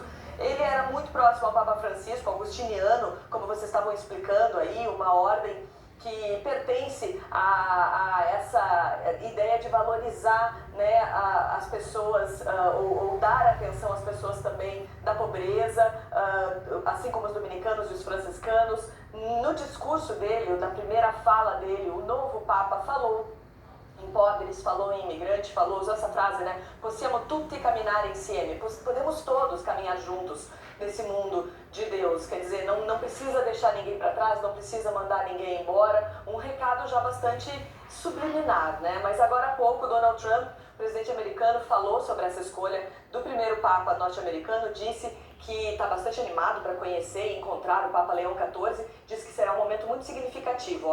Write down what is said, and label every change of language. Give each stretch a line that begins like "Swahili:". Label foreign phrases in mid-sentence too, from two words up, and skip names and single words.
Portuguese: Ele era muito próximo ao Papa Francisco, augustiniano, como vocês estavam explicando aí, uma ordem que pertence a essa ideia de valorizar, né, as pessoas, ou dar atenção às pessoas também da pobreza, assim como os dominicanos e os franciscanos. No discurso dele, na primeira fala dele, o novo Papa falou em pobres, falou em imigrantes, usou essa frase, né?
Italian: Possiamo tutti camminare insieme,
Portuguese: podemos todos caminhar juntos nesse mundo de Deus, quer dizer, não precisa deixar ninguém para trás, não precisa mandar ninguém embora, um recado já bastante subliminar, né? Mas agora há pouco, Donald Trump, presidente americano, falou sobre essa escolha do primeiro Papa norte-americano, disse que está bastante animado para conhecer e encontrar o Papa Leão XIV, diz que será um momento muito significativo.